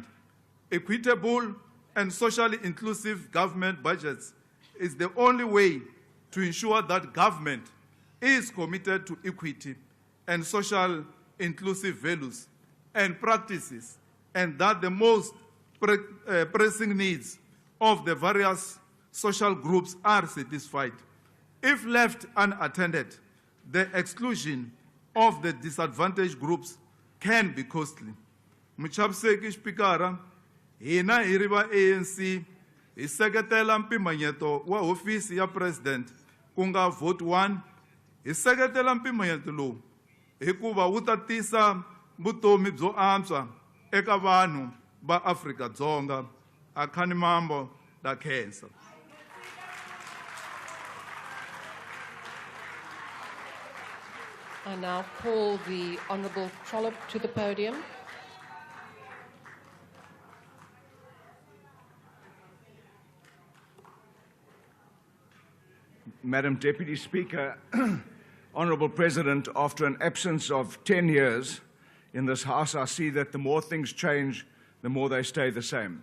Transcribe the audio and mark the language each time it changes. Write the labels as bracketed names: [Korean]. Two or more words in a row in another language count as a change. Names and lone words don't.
[English] Equitable and socially inclusive government budgets is the only way to ensure that government is committed to equity and social inclusive values and practices, and that the most pressing needs of the various social groups are satisfied. If left unattended, the exclusion of the disadvantaged groups can be costly. [Tsonga] Muchabseki Spikara, hina hiriva ANC, iseketela mpimanyeto wa ofisi ya President, kunga vote 1, iseketela mpimanyeto lo, hikuva wuta tisa vutomi byo antswa eka vanhu ba Afrika-Dzonga, akhani mambo da cancer. [English] I now call the Honourable Trollope to the podium. Madam Deputy Speaker, Honourable President, after an absence of 10 years in this House, I see that the more things change, the more they stay the same.